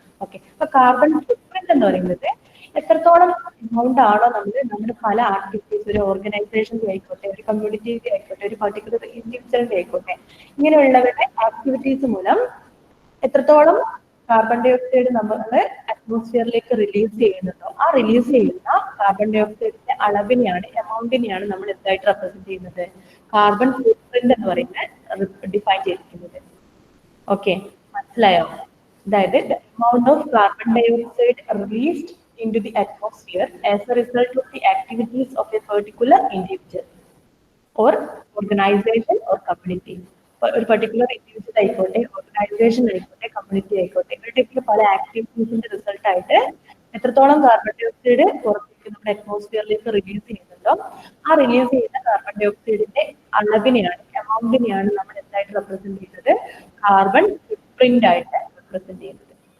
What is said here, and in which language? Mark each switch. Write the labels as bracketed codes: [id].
[ml] Okay, അപ്പൊ carbon footprint എന്ന് പറയുന്നത് എത്രത്തോളം എമൗണ്ട് ആണോ നമ്മുടെ പല ആക്ടിവിറ്റീസ്, ഒരു ഓർഗനൈസേഷന്റെ ആയിക്കോട്ടെ, ഒരു കമ്മ്യൂണിറ്റിയുടെ ആയിക്കോട്ടെ, ഒരു പർട്ടിക്കുലർ ഇൻഡിവിജ്വലിന്റെ ആയിക്കോട്ടെ, ഇങ്ങനെയുള്ളവരുടെ ആക്ടിവിറ്റീസ് മൂലം എത്രത്തോളം കാർബൺ ഡൈ ഓക്സൈഡ് നമ്മൾ അറ്റ്മോസ്ഫിയറിലേക്ക് റിലീസ് ചെയ്യുന്നുണ്ടോ, ആ റിലീസ് ചെയ്യുന്ന കാർബൺ ഡൈ ഓക്സൈഡിന്റെ അളവിനെയാണ്, എമൗണ്ടിനെയാണ് നമ്മൾ എന്തായിട്ട് റെപ്രസെന്റ് ചെയ്യുന്നത്, കാർബൺ ഫുട്പ്രിന്റ് എന്ന് പറയുന്നത് ഡിഫൈൻ ചെയ്തിരിക്കുന്നത്. ഓക്കെ, മനസ്സിലായോ? [en] അതായത് the amount of carbon dioxide released into the atmosphere as a result of the activities of a particular individual or organization or community. [ml] ഒരു പർട്ടിക്കുലർ ഇൻഡിവിജ്വൽ ആയിക്കോട്ടെ, ഓർഗനൈസേഷൻ ആയിക്കോട്ടെ, community ആയിക്കോട്ടെ, ഇവരുടെയൊക്കെ പല ആക്ടിവിറ്റീസിന്റെ റിസൾട്ട് ആയിട്ട് എത്രത്തോളം കാർബൺ ഡൈ ഓക്സൈഡ് പുറത്തേക്ക് നമ്മുടെ അറ്റ്മോസ്ഫിയറിലേക്ക് റിലീസ് ചെയ്യുന്നുണ്ടോ, ആ റിലീസ് ചെയ്യുന്ന കാർബൺ ഡൈ ഓക്സൈഡിന്റെ അളവിനെയാണ്, എമൗണ്ടിനെയാണ് നമ്മൾ എന്തായിട്ട് റെപ്രസെന്റ് ചെയ്യുന്നത്, കാർബൺ ഫുട്പ്രിന്റ് ആയിട്ട് റെപ്രസെന്റ് ചെയ്യുന്നത്.